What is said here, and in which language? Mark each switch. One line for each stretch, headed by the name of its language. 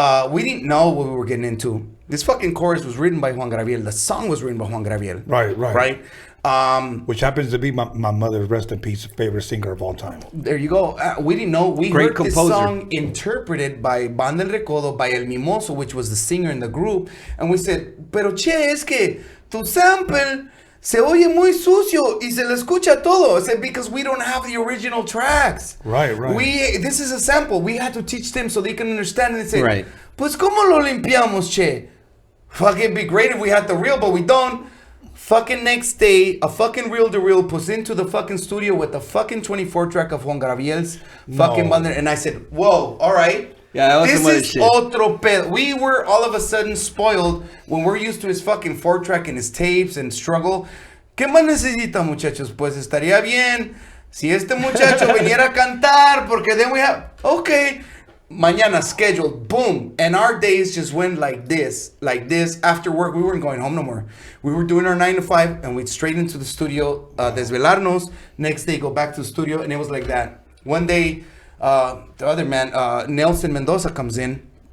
English: We didn't know what we were getting into. This fucking chorus was written by Juan Gabriel. The song was written by Juan Gabriel. Right. Which happens to be my mother's, rest in peace, favorite singer of all time. There you go. We didn't know. We heard this song interpreted by Banda El Recodo, by El Mimoso, which was the singer in the group. And we said,
Spanish: pero che, es que tu sample se oye muy sucio y se le escucha todo.
English: I said, because we don't have the original tracks. Right. This is a sample. We had to teach them so they can understand. And say, right.
Spanish: Pues como lo limpiamos, che?
English: Fuck, it'd be great if we had the reel, but we don't. Fucking next day, a fucking reel-to-reel puts into the fucking studio with the fucking 24-track of Juan Gabriel's fucking Banda. And I said, whoa, all right. Yeah, that was this some other is shit.
Spanish: Otro pedo.
English: We were all of a sudden spoiled when we're used to his fucking 4-track and his tapes and struggle.
Spanish: ¿Qué más necesita, muchachos? Pues estaría bien si este muchacho viniera a cantar, porque
English: then we have... Okay.
Spanish: Mañana
English: scheduled, boom. And our days just went like this. After work, we weren't going home no more. We were doing our 9 to 5 and we'd straight into the studio,
Spanish: desvelarnos.
English: Next day, go back to the studio, and it was like that. One day, the other man, Nelson Mendoza, comes in.